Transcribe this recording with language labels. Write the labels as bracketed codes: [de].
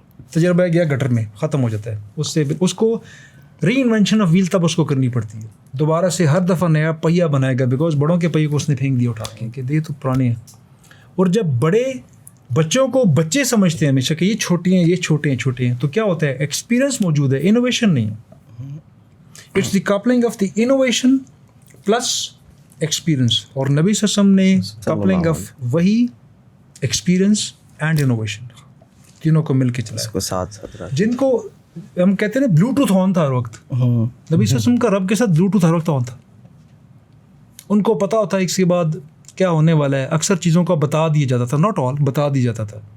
[ur] تجربہ گیا گٹر میں, ختم ہو جاتا ہے. اس سے اس کو [en] reinvention of wheel [ur] تب اس کو کرنی پڑتی ہے. دوبارہ سے ہر دفعہ نیا پہیا بنائے گا, بیکاز بڑوں کے پہیے کو اس نے پھینک دیا اٹھا کے کہ یہ تو پرانے ہیں. اور جب بڑے بچوں کو بچے سمجھتے ہیں ہمیشہ کہ یہ چھوٹے ہیں, یہ چھوٹے ہیں, چھوٹے ہیں, تو کیا ہوتا ہے؟ ایکسپیرئنس موجود ہے, انوویشن نہیں ہے. [en] It's the coupling of the innovation plus experience. [ur] اور نبی صلی اللہ علیہ وسلم نے کپلنگ آف وہی, [en] experience and innovation, [ur] تینوں کو مل کے چلا ساتھ جن کو ہم کہتے ہیں نا بلوٹوتھ آن تھا ہر وقت. نبی صلی اللہ علیہ وسلم کا رب کے ساتھ بلوٹوتھ ہر وقت آن تھا. ان کو پتا ہوتا ہے اس کے بعد کیا ہونے والا ہے. اکثر چیزوں کو بتا دیا جاتا تھا, [en] not all, [ur] بتا دیا جاتا تھا.